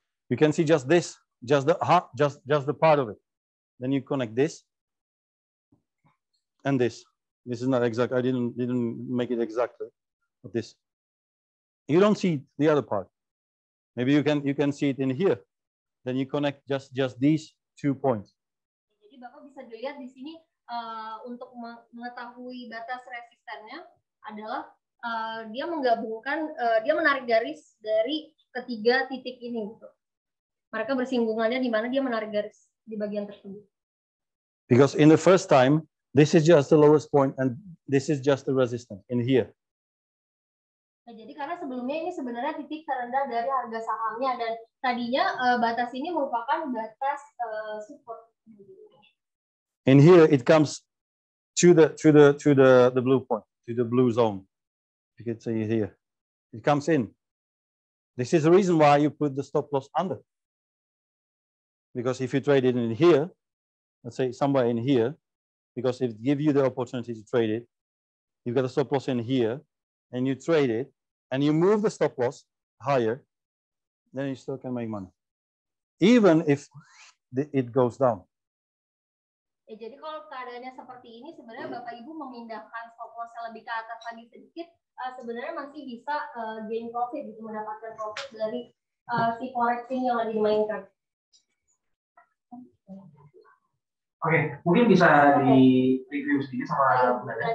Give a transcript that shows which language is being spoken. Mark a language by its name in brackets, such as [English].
[English] You can see just this, just the part of it. Then you connect this and this. This is not exact. I didn't make it exactly, but this. You don't see the other part. Maybe you can see it in here. Then you connect just these 2 points. [Indonesian] Jadi Bapak bisa dilihat di sini untuk mengetahui batas resistennya adalah dia menggabungkan, dia menarik garis dari ketiga titik ini gitu. Mereka bersinggungannya di mana dia menarik garis di bagian tersebut. [English] Because in the first time This is just the lowest point, and this is just the resistance in here. [Indonesian] Nah, jadi karena sebelumnya ini sebenarnya titik terendah dari harga sahamnya dan tadinya batas ini merupakan batas support. [English] In here, it comes to the blue point, to the blue zone. You can see it here. It comes in. This is the reason why you put the stop loss under. Because if you trade it in here, let's say somewhere in here, because it gives you the opportunity to trade it, you've got a stop loss in here, and you trade it, and you move the stop loss higher, then you still can make money, even if it goes down. [Indonesian] Ya, jadi kalau keadaannya seperti ini, sebenarnya Bapak Ibu memindahkan stop loss lebih ke atas lagi sedikit, sebenarnya masih bisa [English] gain profit, [Indonesian] gitu, mendapatkan profit dari si forecing yang lagi dimainkan. Oke, mungkin bisa di review sedikit sama Bunda.